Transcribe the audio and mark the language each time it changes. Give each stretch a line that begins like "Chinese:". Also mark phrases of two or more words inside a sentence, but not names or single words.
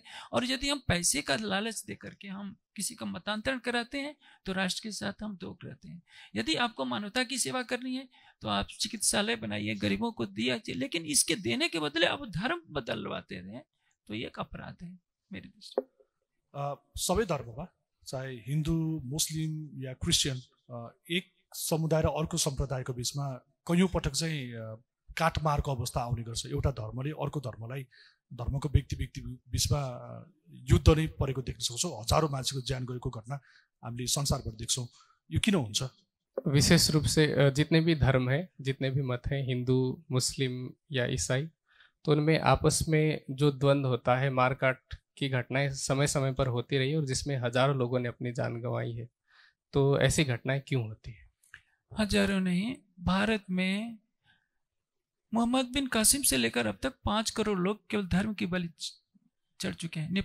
Hindi: और यदि हम पैसे का लालच दे करके हम किसी का मतांतरण कराते हैं तो राष्ट्र के साथ हम दोग रहते हैं। यदि आपको मानवता की सेवा करनी है तो आप चिकित्सालय बनाइए, गरीबों को दिया, लेकिन इसके देने के बदले आप धर्म बदलवाते रहे तो ये एक अपराध है मेरी दृष्टि।
Nepali: सबै धर्ममा चाहे हिन्दू, मुस्लिम या क्रिस्चियन एक समुदाय र अर्को सम्प्रदायको बिचमा कयौं पटक चाहिँ काटमारको अवस्था आउने गर्छ। एउटा धर्मले अर्को धर्मलाई, धर्मको व्यक्ति बिचमा युद्ध नै परेको देख्न सक्छौँ। हजारौं मान्छेको ज्यान गएको घटना हामीले संसारभर देख्छौँ। यो किन हुन्छ?
Hindi: विशेष रूप से जितने भी धर्म है, जितने भी मत हैं, हिंदू, मुस्लिम या ईसाई, तो उनमें आपस में जो द्वंद्व होता है, मारकाट की घटनाएं समय समय पर होती रही और जिसमें हजारों लोगों ने अपनी जान गंवाई है। तो ऐसी घटनाएं क्यों होती है? हजारों नहीं, भारत में मोहम्मद बिन कासिम से लेकर अब तक 5 करोड़ लोग केवल धर्म की बलि चढ़ चुके हैं।